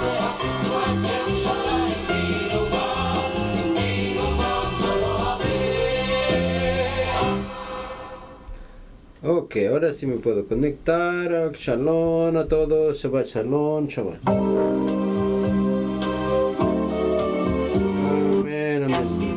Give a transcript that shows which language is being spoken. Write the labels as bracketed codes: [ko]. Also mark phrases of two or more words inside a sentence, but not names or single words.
[es] Ok, ahora sí me puedo conectar. Shalom a todos. [he] שבת שלום. שבת. [es] Amén, amén.